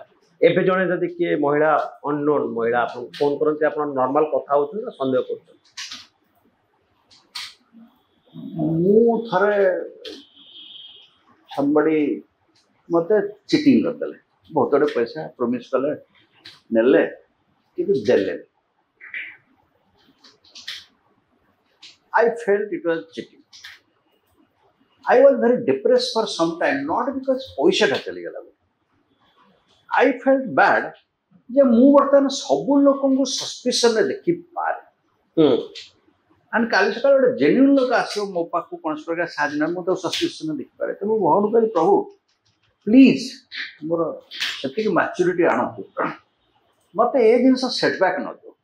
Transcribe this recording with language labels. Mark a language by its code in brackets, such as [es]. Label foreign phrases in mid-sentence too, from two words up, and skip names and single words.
[or] ଏବେ ଜଣେ ଯଦି କିଏ ମହିଳା, ଅନନୋନ୍ ମହିଳା ଆପଣଙ୍କୁ ଫୋନ୍ କରନ୍ତି, ଆପଣ ନର୍ମାଲ କଥା ହେଉଛନ୍ତି ନା ସନ୍ଦେହ କରୁଛନ୍ତି? ମୁଁ ଥରେ somebody ମତେ ଚିଟିଂ କରିଦେଲେ, ବହୁତ ଗୁଡ଼ିଏ ପଇସା ପ୍ରମିସ୍ କଲେ, ନେଲେ କିନ୍ତୁ ଦେଲେନି। [en] I felt it was cheating. I was very depressed for some time, not because [or] ପଇସାଟା ଚାଲିଗଲା। [en] I felt bad [or] ଯେ ମୁଁ ବର୍ତ୍ତମାନ ସବୁ ଲୋକଙ୍କୁ ସସ୍ପିସନରେ ଦେଖିପାରେ। ଆଣ୍ଡ କାଲି ସକାଳେ ଗୋଟେ ଜେନ୍ୟୁନ୍ ଲୋକ ଆସିବ ମୋ ପାଖକୁ କୌଣସି ପ୍ରକାର ସାହାଯ୍ୟ ନାହିଁ, ମୁଁ ତାକୁ ସସ୍ପିସନରେ ଦେଖିପାରେ। ତେଣୁ ମୁଁ ଭଗବାନଙ୍କୁ କହିଲି, ପ୍ରଭୁ ପ୍ଲିଜ୍ ମୋର ସେତିକି ମ୍ୟାଚୁରିଟି ଆଣନ୍ତୁ, ମୋତେ ଏ ଜିନିଷ ସେଟବ୍ୟାକ୍ ନ ଦିଅ।